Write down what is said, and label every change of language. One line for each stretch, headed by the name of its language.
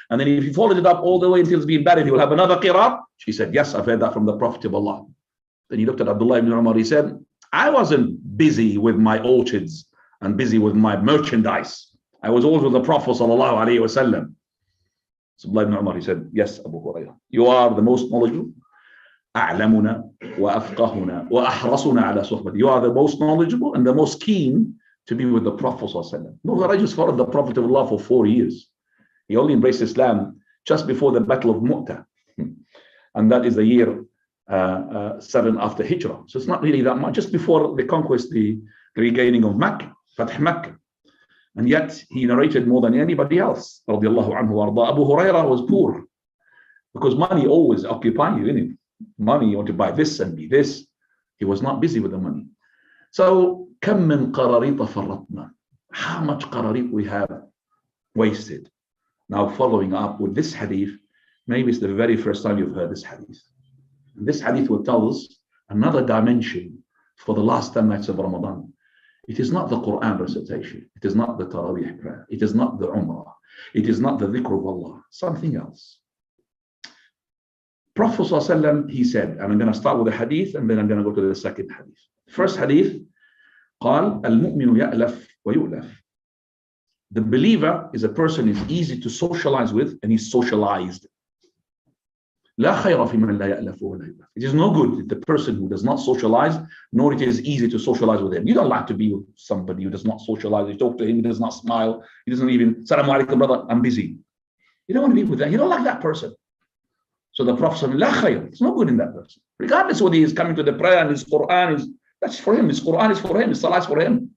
English: And then if he follows it up all the way until it's being buried, he will have another qirat. She said, yes, I've heard that from the Prophet of Allah. Then he looked at Abdullah ibn Umar. He said, I wasn't busy with my orchards and busy with my merchandise. I was always with the Prophet sallallahu alaihi wasallam. So Abdullah ibn Umar, he said, yes, Abu Hurairah, you are the most knowledgeable.
Arabic: أعلمنا وأفقهنا وأحرصنا على صحبته.
English: You are the most knowledgeable and the most keen to be with the Prophet sallallahu alaihi wasallam. No, I just followed the Prophet of Allah for 4 years. He only embraced Islam just before the Battle of Mu'tah. And that is the year 7 after Hijrah. So it's not really that much, just before the conquest, the regaining of Makkah, Fath Makkah. And yet he narrated more than anybody else. Radiallahu anhu warda. Abu Hurairah was poor because money always occupies you, isn't it? Money, you want to buy this and be this. He was not busy with the money.
Arabic: So, كم من قراريط فرطنا.
English: How much qararit we have wasted. Now, following up with this hadith, maybe it's the very first time you've heard this hadith. And this hadith will tell us another dimension for the last 10 nights of Ramadan. It is not the Quran recitation. It is not the Taraweeh prayer. It is not the Umrah. It is not the dhikr of Allah. Something else. Prophet ﷺ, he said, and I'm going to start with the hadith and then I'm going to go to the second hadith. First hadith,
Arabic: قال المؤمن يألف ويؤلف.
English: The believer is a person who is easy to socialize with and he's socialized.
Arabic: لا خير في من لا يألف ولا يؤلف.
English: It is no good if the person who does not socialize, nor it is easy to socialize with him. You don't like to be with somebody who does not socialize. You talk to him, he does not smile. He doesn't even, Assalamu alaikum, brother, I'm busy. You don't want to be with that. You don't like that person. So the Prophet said, La khayr, it's no good in that person. Regardless whether he is coming to the prayer and his Quran is, that's for him, his Quran is for him, his Salah is for him.